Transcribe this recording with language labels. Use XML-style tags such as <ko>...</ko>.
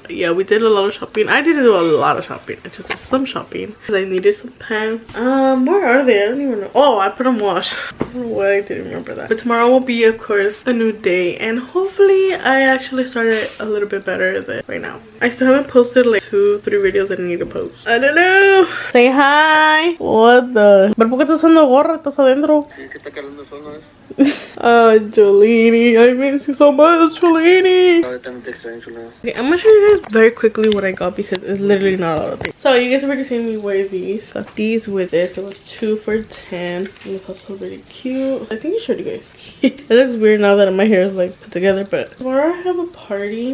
<en>Yeah, we did a lot of shopping. I didn't do a lot of shopping. I just did some shopping because I needed some pants. Where are they? I don't even know. Oh, I put them wash. I don't know why I didn't remember that. But tomorrow will be, of course, a new day, and hopefully I actually started a little bit better than right now. I still haven't posted like 2-3 videos that I need to post. I don't know. Say hi. What the?</en> <es>¿Pero por qué estás usando gorra? ¿Estás adentro? ¿Qué está calando sol, no es?</es> <en>Jolene, I miss you so much, Jolene. Okay, I'm gonna show you guys very quickly what I got because it's literally not a lot of things. So you guys already seen me wear these. Got these with this. It was 2 for $10. And it's also really cute. I think I showed you guys. It looks weird now that my hair is like put together, but tomorrow I have a party.</en>